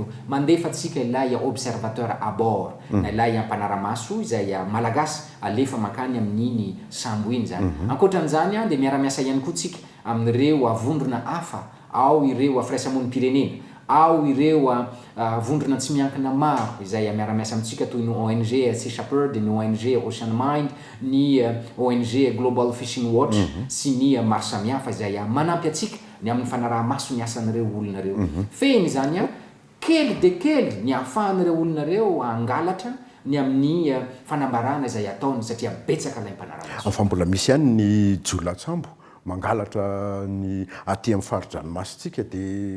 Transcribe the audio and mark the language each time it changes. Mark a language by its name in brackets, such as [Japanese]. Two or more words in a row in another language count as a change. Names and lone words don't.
[Malagasy] Mandefa antsika ilay [French] observateur à bord [Malagasy] na ilay ampanaramaso izay malagasy alefa makany amin'iny sambo iny zany. Ankoatran'izany dia miara-miasa ihany koa tsika amin'ireo vondrona hafa, ao ireo firaisamonim-pirenena, ao ireo vondrona tsy miankina maro izay miara-miasa amintsika toy ny ONG Sea Shepherd, ny ONG Ocean Mind, ny ONG Global Fishing Watch sy ny maro samihafa izay manampy atsika ny amin'ny fanaraha-maso ny asan'ireo olona reo. Feny zany kely de kely ny ahafahan'ireo olona reo angalatra ny amin'ny fanambarana izay ataony satria betsaka ilay mpanaramaso. Fa mbola misy ihany ny jolasambo mangalatra ny aty amin'ny faridranomasitsika dia